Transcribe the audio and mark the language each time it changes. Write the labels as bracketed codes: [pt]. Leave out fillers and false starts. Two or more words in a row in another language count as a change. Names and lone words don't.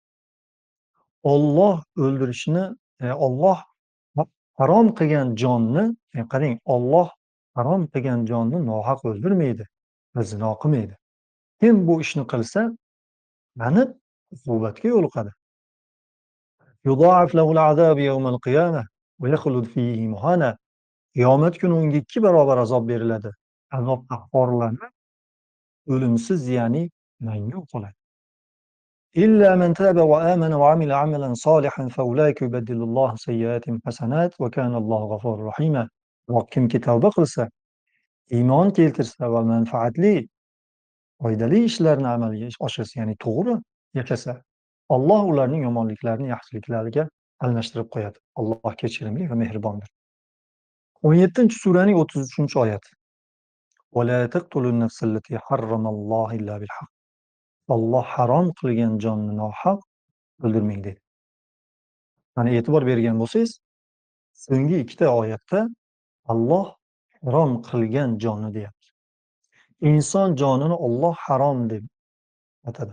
[uz] Olloh o'ldirishni, Olloh harom qilgan jonni, qarang, Olloh harom qilgan jonni nohaq o'ldirmaydi va zino qilmaydi. Kim bu ishni qilsa, aniq uqubatga yo'liqadi. [ar] يضاعف له العذاب يوم القيامة ويخلد فيه مهانا. [uz] Qiyomat kuni unga 2 barobar azob beriladi. Azobda xorlanib, o'limsiz, ya'ni mangu qoladi. [ar] إلا من تاب وآمن وعمل عملا صالحا فأولئك يبدل الله سيئاتهم حسنات وكان الله غفورا رحيما. [uz] Kimki tavba qilsa, iymon keltirsa va manfaatli, foydali ishlarni amalga oshirsa, ya'ni to'g'ri yashasa, Alloh ularning yomonliklarini yaxshiliklarga almashtirib qo'yadi. Alloh kechirimli va mehribondir. 17-suraning 33-oyati. [ar] ولا تقتلوا النفس التي حرم الله إلا بالحق. [uz] Alloh harom qilgan jonni nohaq o'ldirmang dedi. Mana e'tibor bergan bo'lsangiz, so'nggi 2 oyatda Alloh harom qilgan jonni deyapti. Inson jonini Alloh harom deb atadi.